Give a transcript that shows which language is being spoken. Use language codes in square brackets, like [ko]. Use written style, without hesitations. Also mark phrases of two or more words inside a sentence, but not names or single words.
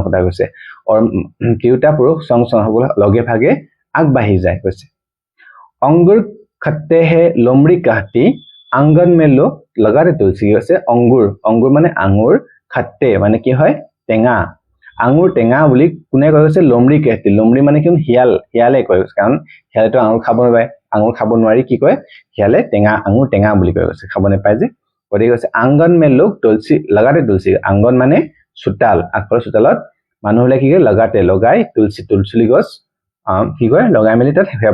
[as] কথা কৈছে और তিৰুতা পুৰুষ [hi] संग संग [as] হ'ব লগে ভাগে আগবাঢ়ি যায় কৈছে [hi] अंगूर खट्टे है लोमड़ी कहती आंगन में लोग लगाते तुलसी [as] কৈছে अंगूर মানে আঙুৰ खट्टे মানে কি হয় টেঙা আঙুৰ টেঙা বুলি কোনে কৈছে [hi] লোমড়ি कहती [as] লোমড়ি মানে কি হিয়ালে কয় কাৰণ হিয়ালেটো আঙুৰ খাব নোৱাৰে আঙুৰ খাব নোৱাৰি কি কয় হিয়ালে আঙুৰ টেঙা বুলি কয় কৈছে খাব নাপায় যে গতিকে কৈছে [hi] आंगन में लोग तुलसी लगाते [as] তুলসী আংগন মানে চোতাল আগফালৰ চোতালত মানুহলে কি কয় লগাই তুলসী গছ কি কয় লগাই মেলি তাত সেয়া